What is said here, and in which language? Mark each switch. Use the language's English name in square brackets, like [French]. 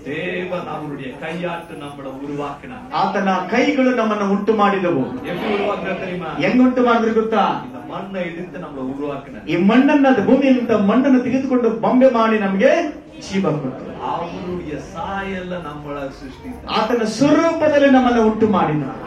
[Tamil] தேவன் அவருடைய கையாட்டு நம்மளை உருவாக்கினார். [Kannada] ಆತನ ಕೈಗಳು ನಮ್ಮನ್ನು ಉಂಟು ಮಾಡಿದವು. [Tamil] எப்படி உருவாக்குறாரு தெரியுமா? [Kannada] ಹೆಂಗ್ ಉಂಟು ಮಾಡಿದ್ರು ಗೊತ್ತಾ? [Tamil] இந்த மண்ணை இடித்து நம்மளை உருவாக்கினார். [Kannada] ಈ ಮಣ್ಣನ್ನ, ಭೂಮಿಯಲ್ಲಿಂದ ಮಣ್ಣನ್ನು ತೆಗೆದುಕೊಂಡು ಬೊಂಬೆ ಮಾಡಿ ನಮಗೆ ಜೀವ ಕೊಟ್ಟರು. [Tamil] அவருடைய சாயல்ல நம்மளை சிருஷ்டித்தார். [Kannada] ಆತನ ಸ್ವರೂಪದಲ್ಲಿ ನಮ್ಮನ್ನು ಉಂಟು ಮಾಡಿದ.